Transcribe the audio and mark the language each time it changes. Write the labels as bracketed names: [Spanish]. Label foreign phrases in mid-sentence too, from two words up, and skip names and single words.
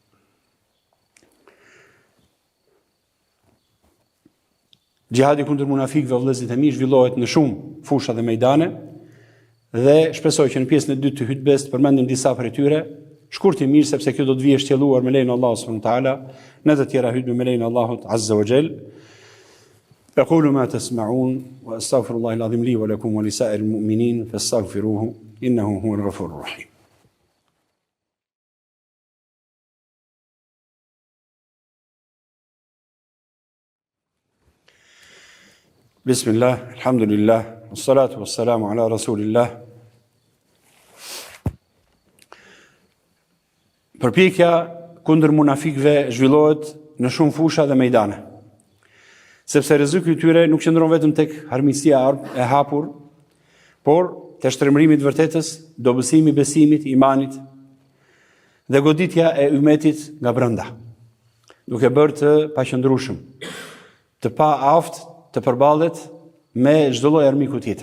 [Albanian] Xhihadi kundër munafikëve vëllezërit e mi zhvillohet në shumë fusha dhe mejdane dhe shpresoj që në pjesën e dytë të hutbes të përmendim disa prej tyre, shkurtimisht sepse kjo do të vijë shtjelluar me lejen e Allahut [Arabic] سبحانه وتعالى, [Albanian] në të tjera hutbe me lejen e Allahut [Arabic] عز وجل. أقول ما تسمعون وأستغفر الله العظيم لي ولكم ولسائر المؤمنين فاستغفروه إنه هو الغفور الرحيم. بسم الله الحمد لله والصلاة والسلام على رسول الله. [Albanian] Përpjekja kundër munafikëve zhvillohet në shumë fusha dhe mejdane. Sepse rreziku i tyre nuk qëndron vetëm tek harmisia e hapur, por te shtremrimi i vërtetës, dobësimi i besimit, imanit dhe goditja e ummetit nga brenda, duke bërë të paqëndrueshëm, të pa aft të përballet me çdo lloj armiku tjetër.